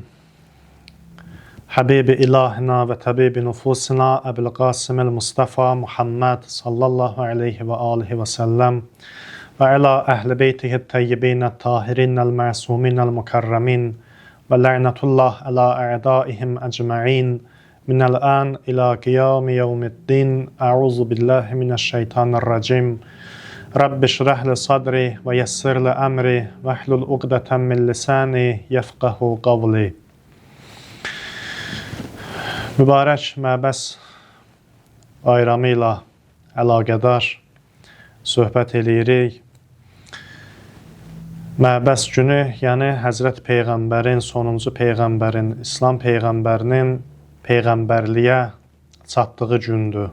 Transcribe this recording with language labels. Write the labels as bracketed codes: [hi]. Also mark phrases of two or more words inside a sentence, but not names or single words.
[ar] حبيب إلهنا وطبيب نفوسنا أبي القاسم المصطفى محمد صلى الله عليه وآله وسلم وعلى أهل بيته الطيبين الطاهرين المعصومين المكرمين ولعنة الله على أعدائهم أجمعين من الآن إلى قيام يوم الدين. أعوذ بالله من الشيطان الرجيم. رب اشرح لي صدري ويسر لي أمري واحلل عقدة من لساني يفقهوا قولي. [az] Mübarək Məbəs bayramı ilə əlaqədar söhbət eləyirik. Məbəs günü, yəni Həzrət Peyğəmbərin, sonuncu Peyğəmbərin, İslam Peyğəmbərinin Peyğəmbərliyə çatdığı gündür.